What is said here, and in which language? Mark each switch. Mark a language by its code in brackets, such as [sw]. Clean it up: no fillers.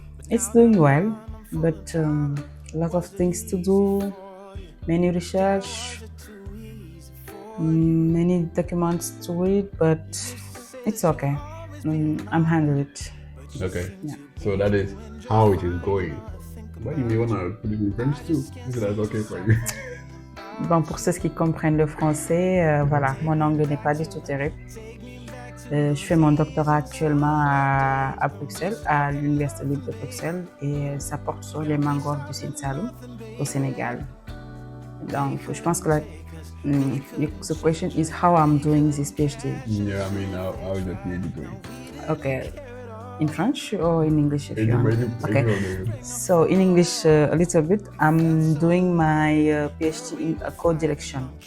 [en] It's doing well, but a lot of things to do, many research, many documents to read, but it's okay. I'm handling it. Okay, Yeah. so that is how it is going. But you may wanna put it in French too, if that's okay for you. [fr] Bon, pour ceux qui comprennent le français, voilà, mon anglais n'est pas du tout terrible. Je fais mon doctorat actuellement à Bruxelles, à l'Université libre de Bruxelles, et ça porte sur les mangroves du Sine Saloum au Sénégal. Donc, je pense que [en] the question is how I'm doing this PhD. Yeah, I mean, how is the PhD going? Okay, in French or in English? If you want. Okay. Okay. So in English, a little bit. I'm doing my PhD in co-direction.